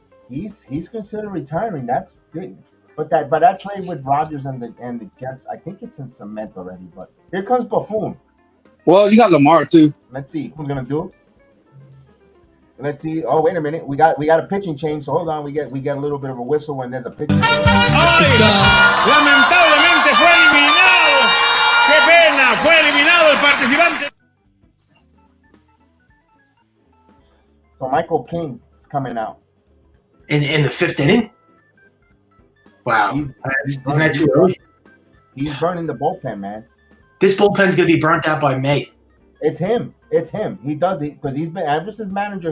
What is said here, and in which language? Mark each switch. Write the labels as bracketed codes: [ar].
[en] He's considering retiring. That's good. But that trade with Rodgers and the Jets, I think it's in cement already. But here comes Buffon. Well, you got Lamar too. Let's see who's gonna do it. Let's see. Oh, wait a minute. We got a pitching change. So hold on. We get a little bit of a whistle when there's a pitching change. [es] Lamentablemente fue eliminado. Qué pena. Fue eliminado el participante. [en] So Michael King is coming out in the 5th inning. Wow, isn't that too early? He's burning the bullpen, man. This bullpen's going to be burnt out by May. It's him. It's him. He does it because he's been ever since manager.